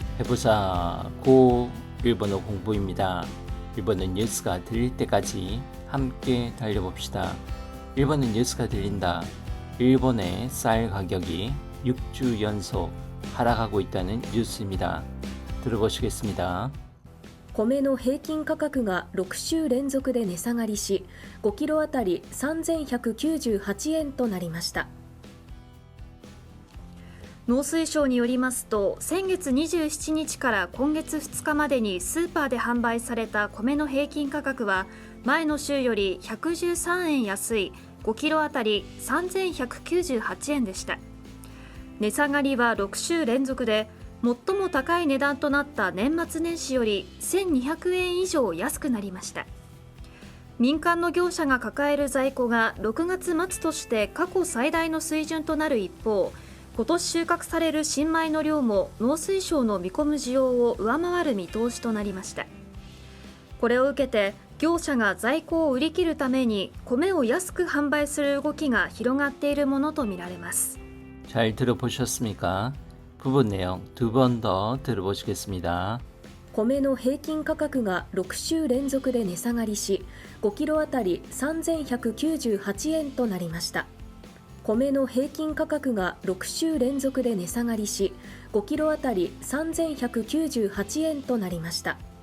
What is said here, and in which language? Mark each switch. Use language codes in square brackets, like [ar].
[ko] 해부사 고 일본어 공부입니다. 일본어 뉴스가 들릴 때까지 함께 달려봅시다. 일본어 뉴스가 들린다. 일본의 쌀 가격이 6주 연속 하락하고 있다는 뉴스입니다. 들어보시겠습니다. [ja] 米の平均価格が6週連続で値下がりし、5キロあたり3198円となりました。農水省によりますと、先月27日から今月2日までにスーパーで販売された米の平均価格は前の週より113円安い5キロあたり3198円でした。値下がりは6週連続で、最も高い値段となった年末年始より1200円以上安くなりました。民間の業者が抱える在庫が6月末として過去最大の水準となる一方、今年収穫される新米の量も農水省の見込む需要を上回る見通しとなりました。これを受けて業者が在庫を売り切るために米を安く販売する動きが広がっているものとみられます。 [ko] 잘 들어보셨습니까? 부분 내용 두 번 더 들어보시겠습니다. [ja] 米の平均価格が6週連続で値下がりし、5キロあたり3198円となりました。米の平均価格が6週連続で値下がりし、5キロあたり3198円となりました。